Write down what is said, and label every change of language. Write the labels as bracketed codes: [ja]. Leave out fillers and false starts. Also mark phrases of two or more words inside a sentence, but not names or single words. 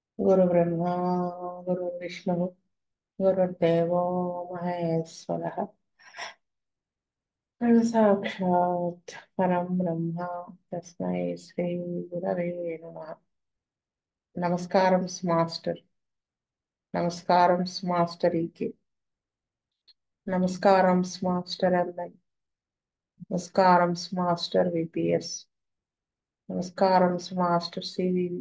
[sa] गुरु ब्रह्मा गुरु विष्णु गुरुदेवो महेश्वरः गुरु साक्षात् परं ब्रह्म तस्मै श्री गुरवे नमः. [te] నమస్కారం మాస్టర్. నమస్కారం మాస్టర్ ఈకే. నమస్కారం మాస్టర్ ఎంఐ. నమస్కారం మాస్టర్ విపిఎస్. నమస్కారం మాస్టర్ సివివి.